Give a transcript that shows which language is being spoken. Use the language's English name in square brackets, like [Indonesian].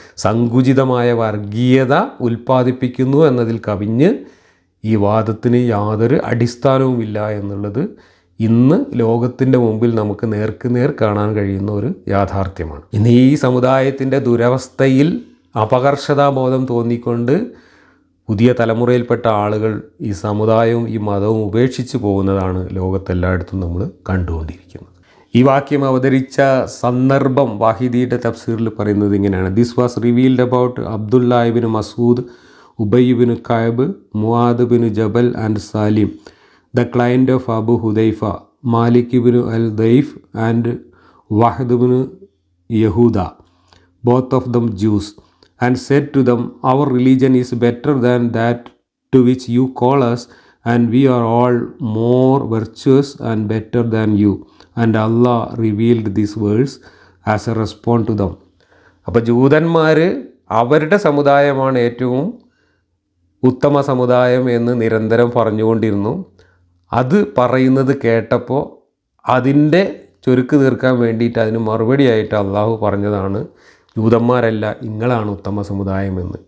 [Malayalam] സങ്കുചിതമായ വർഗീയത ഉൽപ്പാദിപ്പിക്കുന്നു എന്നതിൽ കവിഞ്ഞ് ഈ വാദത്തിന് യാതൊരു അടിസ്ഥാനവുമില്ല എന്നുള്ളത് ഇന്ന് ലോകത്തിൻ്റെ മുമ്പിൽ നമുക്ക് നേർക്കുനേർ കാണാൻ കഴിയുന്ന ഒരു യാഥാർത്ഥ്യമാണ്. ഇന്ന് ഈ സമുദായത്തിൻ്റെ ദുരവസ്ഥയിൽ അപകർഷതാബോധം തോന്നിക്കൊണ്ട് പുതിയ തലമുറയിൽപ്പെട്ട ആളുകൾ ഈ സമുദായവും ഈ മതവും ഉപേക്ഷിച്ച് പോകുന്നതാണ് ലോകത്തെല്ലായിടത്തും നമ്മൾ കണ്ടുകൊണ്ടിരിക്കുന്നത്. ഈ വാക്യം അവതരിച്ച സന്ദർഭം വാഹിദിയുടെ തഫ്സീറിൽ പറയുന്നത് ഇങ്ങനെയാണ്: [English] This was revealed about Abdullah ibn Masud, Ubayy ibn Ka'b, Muadh ibn Jabal and Salim, the client of Abu Hudhaifa, Malik ibn al-Daif and Wahd ibn Yehuda, both of them Jews, and said to them, our religion is better than that to which you call us, and we are all more virtuous and better than you. And Allah revealed this verse as a response to them. [Malayalam] അപ്പോൾ ജൂതന്മാർ അവരുടെ സമുദായമാണ് ഏറ്റവും ഉത്തമ സമുദായം എന്ന് നിരന്തരം പറഞ്ഞുകൊണ്ടിരുന്നു. അത് പറയുന്നത് കേട്ടപ്പോൾ അതിൻ്റെ ചുരുക്ക് തീർക്കാൻ വേണ്ടിയിട്ട് അതിന് മറുപടിയായിട്ട് അള്ളാഹു പറഞ്ഞതാണ് ജൂതന്മാരല്ല, നിങ്ങളാണ് ഉത്തമ സമുദായമെന്ന്.